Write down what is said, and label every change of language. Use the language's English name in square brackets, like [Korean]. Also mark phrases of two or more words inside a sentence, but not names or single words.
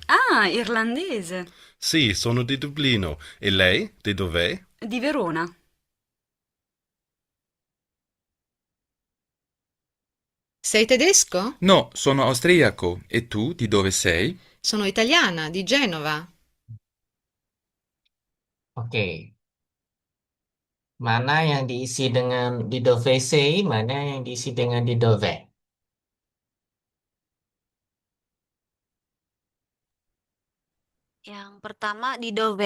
[Italian] Ah, irlandese. Sì, sono di Dublino. E lei? Di dov'è? Di Verona. Sei tedesco? No, sono austriaco. E tu di dove sei? Sono italiana, di Genova. [Indonesian] Oke, mana yang diisi dengan [Italian] didovese, [Indonesian] mana yang diisi dengan [Italian] didove? [Indonesian] Yang pertama [Italian] di Dove,